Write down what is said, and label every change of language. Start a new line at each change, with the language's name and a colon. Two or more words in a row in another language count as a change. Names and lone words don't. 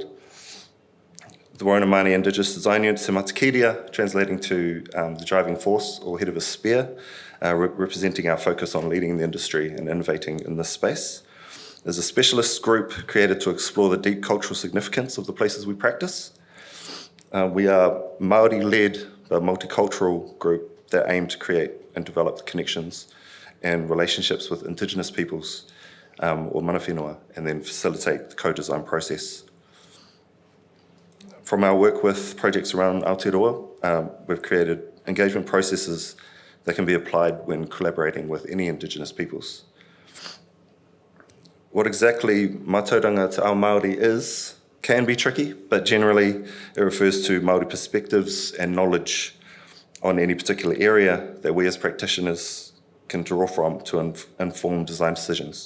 English: The Roinamani Indigenous Design Unit, Te Matakiria, translating to the driving force or head of a spear, representing our focus on leading the industry and innovating in this space, is a specialist group created to explore the deep cultural significance of the places we practice. We are Māori-led but multicultural group that aim to create and develop connections and relationships with Indigenous peoples or
Māori: mana whenua,
English: and then facilitate the co-design process. From our work with projects around Aotearoa, we've created engagement processes that can be applied when collaborating with any Indigenous peoples. What exactly
Māori: Mātauranga Te Ao Māori
English: is can be tricky, but generally it refers to Māori perspectives and knowledge on any particular area that we as practitioners can draw from to inform design decisions.